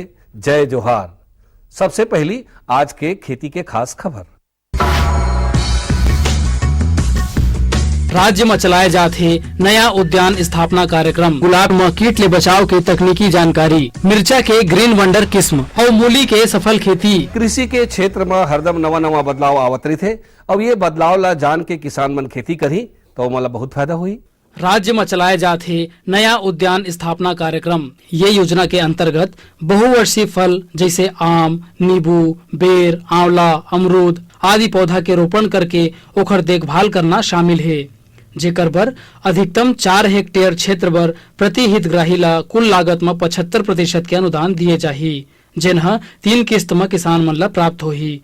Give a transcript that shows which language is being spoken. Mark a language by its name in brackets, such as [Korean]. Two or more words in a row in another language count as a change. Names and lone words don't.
[Chhattisgarhi] जय जोहार। सबसे पहली आज के खेती के खास खबर। राज्य में चलाए जाते नया उद्यान स्थापना कार्यक्रम, गुलाब में कीट ले बचाव के तकनीकी जानकारी, मिर्चा के ग्रीन वंडर किस्म और मूली के सफल खेती। कृषि के क्षेत्र में हरदम नवा नवा बदलाव आवत रही थे। अब ये बदलाव ला जान के किसान मन खेती करी तो मला बहुत फायदा हुई। राज्य में चलाए जाते नया उद्यान स्थापना कार्यक्रम, ये योजना के अंतर्गत बहुवर्षीय फल जैसे आम, नींबू, बेर, आंवला, अमरूद आदि पौधा के रोपण करके ओकर देखभाल करना शामिल है, जेकर बर अधिकतम 4 हेक्टेयर क्षेत्र बर प्रति हितग्राही ला कुल लागत में 75% के अनुदान दिए जाही, जिन्हा 3 किस्त में किसान मन ला प्राप्त होही।